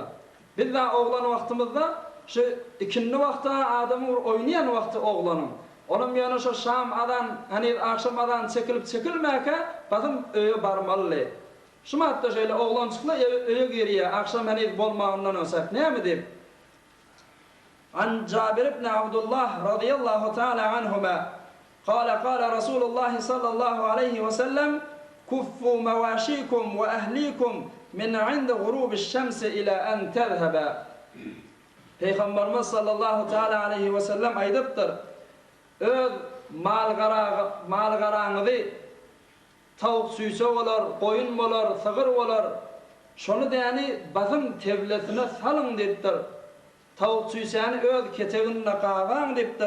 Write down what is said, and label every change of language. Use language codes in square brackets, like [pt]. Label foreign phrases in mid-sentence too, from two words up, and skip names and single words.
[tk] Biz de oglan wagtymyzda şu ikindi wagtda adamy oýnaýan wagty oglanyň. Olam ýana şu şam adan, hani akşamadan çekilmäke bazı öýe barmaly. Şumatda şeýle oglançyklar öýe gerýär, akşam hani bolmagyndan öňsek näme diýip? [ar] عن جابر بن عبد الله رضي الله تعالى عنهما قال رسول الله صلى الله عليه وسلم كفوا مواشيكم وأهليكم من عند غروب الشمس إلى أن تذهب. [tk] Peygamberimiz [ar] صلى الله تعالى عليه وسلم [tk] aydıptır. Öz mal garaňyzy tawuk süýse bolar, goýun bolar, sygyr bolar. Şonu däni bazym tevlesine salyň diýipdir. Tawuk süýsäni öz keteginde gaýan diýipdir.